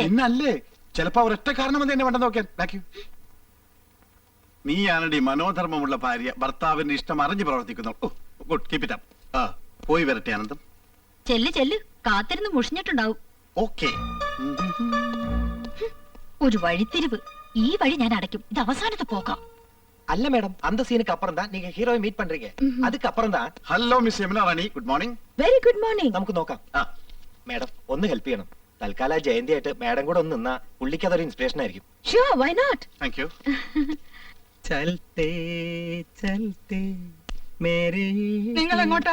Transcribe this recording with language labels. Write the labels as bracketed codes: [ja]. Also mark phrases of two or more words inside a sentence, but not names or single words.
[ml] ഇന്നല്ലേ, ചിലപ്പോ ഒരൊറ്റ കാരണം അത് എന്നെ വേണ്ട നോക്കാൻ. നീയാണടി മനോധർമ്മമുള്ള ഭാര്യ, ഭർത്താവിന്റെ ഇഷ്ടം അറിഞ്ഞു പ്രവർത്തിക്കുന്നു. [en] Good, keep it up. [ml] പോയി വരട്ടെ ആനന്ദം. ചെല്ല്, കാത്തിരുന്ന് മുഷിഞ്ഞിട്ടുണ്ടാവും. ഓക്കേ. ഒരു വഴിത്തിരിവ്. ഈ വഴി ഞാൻ അടയ്ക്കും. ഇത് അവസാനത്തെ പോക്കാം. [ta] அல்ல மேடம், அந்த சீனுக்கு அப்புறம் தான் நீங்க ஹீரோவை மீட் பண்றீங்க. அதுக்கு அப்புறம் தான். [en] Hello Miss യമുന റാണി, Good morning. Very good morning. [ml] നമുക്ക് നോക്കാം. മേഡം ഒന്ന് ഹെൽപ്പ് ചെയ്യണം. തൽക്കാലം ജയന്തി ആയിട്ട് മേഡം കൂടെ ഒന്ന് നിന്നാ പുള്ളിക്ക് അതൊരു ഇൻസ്പിറേഷൻ ആയിരിക്കും. [en] Sure, why not? Thank you. [hi] चलते चलते मेरे. [ml] നിങ്ങൾ എങ്ങോട്ടാ?